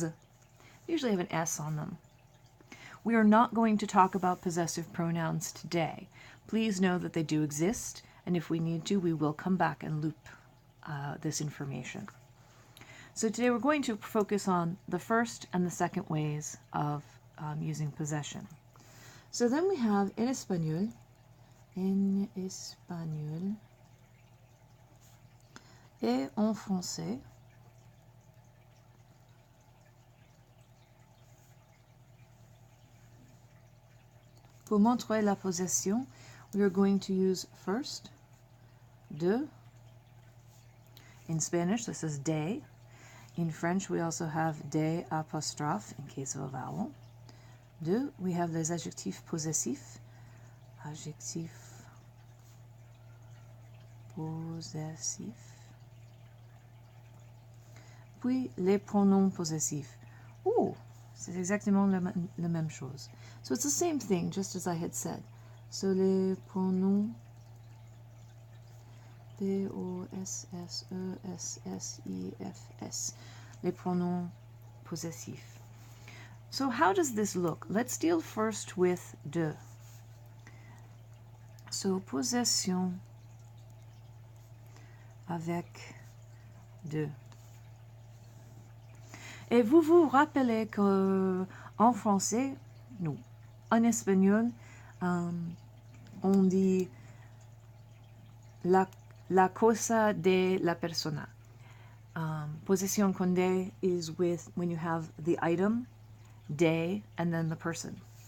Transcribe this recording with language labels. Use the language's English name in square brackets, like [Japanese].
[English] They usually have an S on them. We are not going to talk about possessive pronouns today. Please know that they do exist, and if we need to, we will come back and loop this information. So today we're going to focus on the first and the second ways of using possession. So then we have [French] en espagnol, et en français. Pour montrer la possession, [English] we are going to use first de. In Spanish, this is de. In French, we also have de apostrophe in case of a vowel. [French] De, [English] we have [French] les adjectifs possessifs. Adjectif possessif. Puis les pronoms possessifs. Ooh, c'est exactement la même chose. [English] So it's the same thing, just as I had said. [French] So les pronoms P-O-S-S-E-S-S-I-F-S. Les pronoms possessifs. [English] So how does this look? Let's deal first with de. So possession [French] avec de. Et vous vous rappelez qu'en français, non, en espagnol, on dit la cosa de la persona. [English] Possession [Spanish] con de [English] is with when you have the item, de, and then the person.